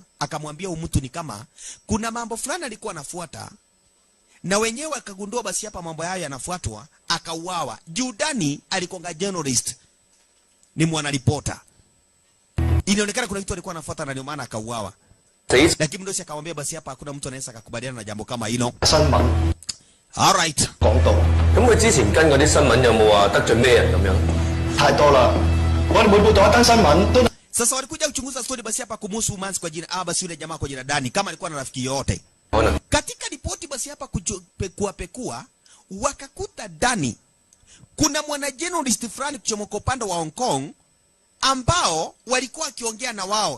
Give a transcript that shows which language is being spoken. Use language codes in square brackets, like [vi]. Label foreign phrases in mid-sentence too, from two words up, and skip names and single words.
[sw] Akamwambia mtu ni kama kuna mambo fulani alikuwa anafuata na wenyewe akagundua basi hapa mambo hayo yanafuatwa, akauawa. Juu Dani alikuwa journalist, ni mwanaripota. Inaonekana kuna kitu alikuwa anafuata na ndio maana akauawa. Lakini mdosi akamwambia basi hapa hakuna mtu anaweza kukubaliana na jambo kama hilo. [en] All right. [yue] 講到咁佢之前跟嗰啲新聞有冇話得罪咩人咁樣？太多啦，我哋每報道一單新聞都 [sw] Sasa walikuja kuchunguza story basi hapa kumhusu Manzi kwa jina basi yule jamaa kwa jina Dani kama alikuwa na rafiki yote. Katika ripoti basi hapa pekua wakakuta Dani kuna mwana journalist fulani kuchomoka upande wa Hong Kong ambao walikuwa wakiongea na wao.